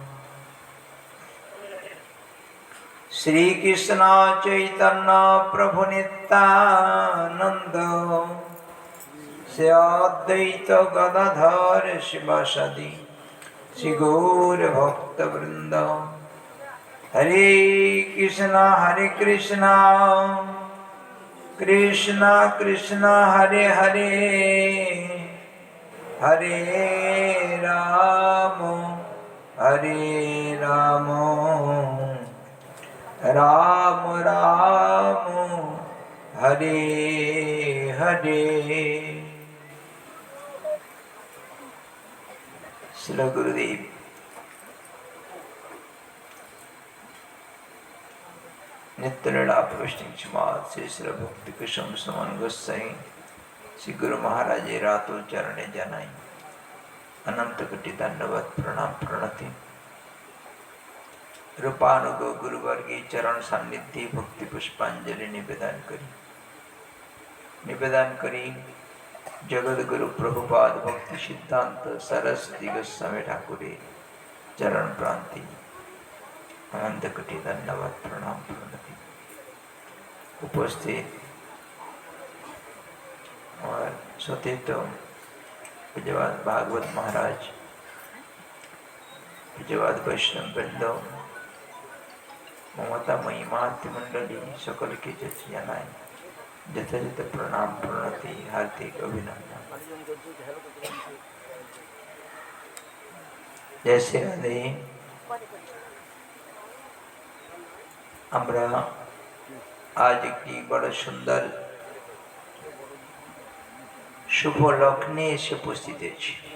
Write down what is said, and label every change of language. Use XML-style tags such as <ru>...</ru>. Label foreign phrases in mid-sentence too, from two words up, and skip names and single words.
<bn>শ্রী কৃষ্ণ চৈতন্য প্রভু নিত্যানন্দ শ্রী অদ্বৈত গদাধর শ্রীবাসাদি শ্রী গৌর ভক্ত বৃন্দ।</bn> <sa>हरे कृष्णा कृष्णा कृष्णा हरे हरे हरे राम राम राम हरे हरे।</sa> <bn>শ্রী গুরুদেব নিত্যলীলা প্রবিষ্ট শ্রী শ্রী ভক্তি কুসুম শ্রমণ গোসাঁই শ্রী গুরু মহারাজ রাতো চরণে জানাই অনন্ত কোটি দণ্ডবৎ প্রণাম প্রণতি। রূপানুগ গুরুবর্গী চরণ সান্নিধ্য ভক্তি পুষ্পাঞ্জলি নিবেদন করি জগৎ গুরু প্রভুপাদ ভক্তি সিদ্ধান্ত সরস্বতী গোস্বামী ঠাকুরে চরণ প্রান্তি অনন্ত কোটি দণ্ডবৎ প্রণাম প্রণতি। উপস্থিত ও সতীর্থ পূজ্যপাদ ভাগবত মহারাজ, পূজ্যপাদ বৈষ্ণব বৃন্দ, মমতা মহিমাতি মণ্ডলী সকল কে জানাই যথাযথ প্রণাম প্রণতি হার্দিক অভিনন্দন। জয় শ্রী রাধে। আমরা আজ একটি বড় সুন্দর শুভ লগ্নে এসে উপস্থিত হয়েছি।</bn>